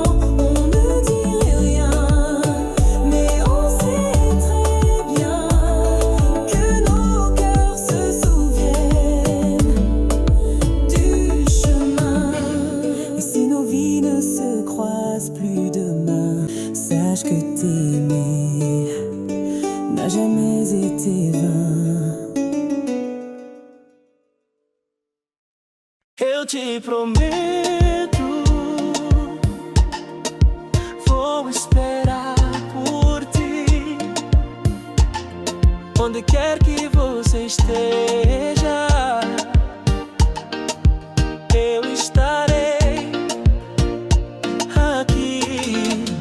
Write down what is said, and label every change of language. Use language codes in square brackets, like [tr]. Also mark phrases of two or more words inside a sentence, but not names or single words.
[fr] On ne dirait rien, mais on sait très bien que nos cœurs se souviennent du chemin. Et si nos vies ne se croisent plus demain, sache que t'aimer n'a jamais été vain. [pt] Eu te prometo, vou esperar por ti, onde quer que você esteja, eu estarei aqui.